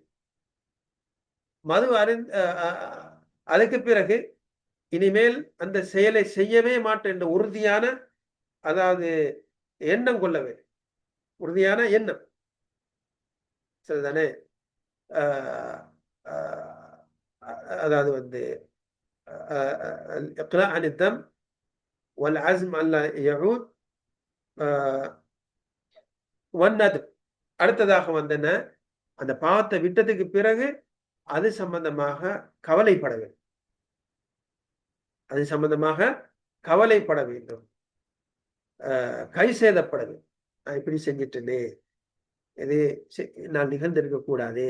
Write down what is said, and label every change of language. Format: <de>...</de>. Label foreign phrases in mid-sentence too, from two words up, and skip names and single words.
<ta>மது அருந் அ அ அதுக்கு பிறகு இனிமேல் அந்த செயலை செய்யவே மாட்டேன் என்ற உறுதியான, அதாவது எண்ணம் கொள்ள வேண்டும். உறுதியான எண்ணம். சரிதானே? அ அ அதாவது வந்து அ அ</ta> <ar>الإقلاع عن الذنب والعزم ألا يعود</ar> <ta>அ والندم. அடுத்ததாக வந்து என்ன, அந்த பாவத்தை விட்டதுக்கு பிறகு அது சம்பந்தமாக கவலைப்பட வேண்டும். அது சம்பந்தமாக கவலைப்பட வேண்டும். கை சேதப்பட வேண்டும். நான் இப்படி செஞ்சுட்டேனே! இது செ நான் நிகழ்ந்திருக்க கூடாதே!</ta>